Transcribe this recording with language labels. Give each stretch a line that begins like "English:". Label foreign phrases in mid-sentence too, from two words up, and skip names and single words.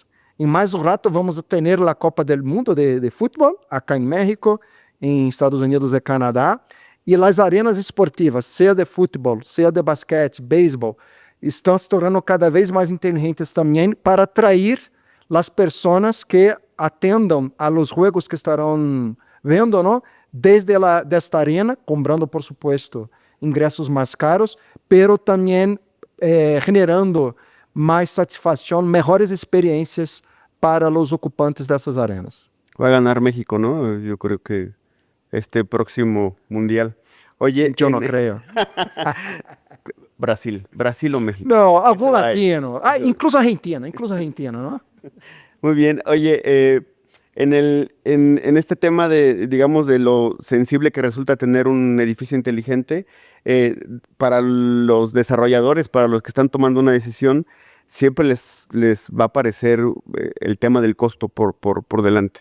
Portuguese: Em mais um rato vamos ter a Copa do Mundo de futebol, aqui em México, em Estados Unidos e Canadá, e as arenas esportivas, seja de futebol, seja de basquete, beisebol, estão se tornando cada vez mais inteligentes também para atrair as pessoas que atendam
Spanish: a los juegos
Portuguese: que estarão vendo, não? Desde desta arena, comprando,
Spanish: por supuesto,
Portuguese: ingressos mais caros, pero também generando mais satisfação, melhores experiências para os ocupantes dessas arenas.
Spanish: Va a ganar México, ¿no? Yo creo que este próximo mundial. Oye,
Portuguese: Eu não creio.
Spanish: Brasil o México.
Portuguese: Não, algum latino. Incluso Argentina, ¿no?
Spanish: Muy bien. Oye, en este tema de, digamos, de lo sensible que resulta tener un edificio inteligente, para los desarrolladores, para los que están tomando una decisión, siempre les va a aparecer el tema del costo por delante.